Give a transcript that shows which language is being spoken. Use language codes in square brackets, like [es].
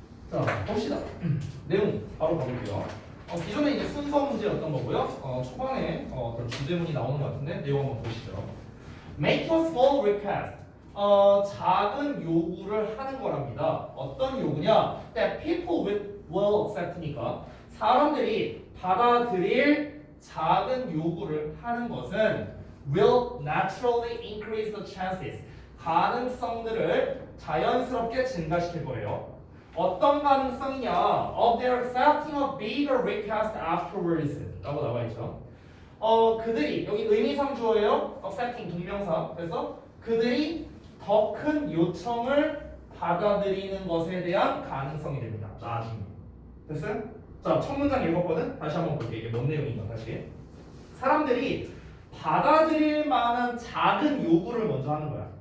[ko] 자 봅시다. 내용 바로 가볼게요. 기존에 이제 순서 문제였던 거고요. 초반에 어떤 주제문이 나오는 것 같은데 내용 한번 보시죠. [en] Make a small request. [ko] 작은 요구를 하는 거랍니다. 어떤 요구냐? [en] That people will accept니까 [ko] 사람들이 받아들일 작은 요구를 하는 것은 [en] will naturally increase the chances. [ko] 가능성들을 자연스럽게 증가시킬 거예요. 어떤 가능성이냐? [en] Of their accepting a bigger request afterwards [ko] 라고 나와있죠. 그들이 여기 의미상 주어예요. accepting 동명사. 그래서 그들이 더 큰 요청을 받아들이는 것에 대한 가능성이 됩니다. 나중에. 됐어요? 자, 첫 문장 읽었거든? 다시 한번 볼게요. 이게 뭔 내용인가 다시. 사람들이 받아들일 만한 작은 요구를 먼저 하는 거야.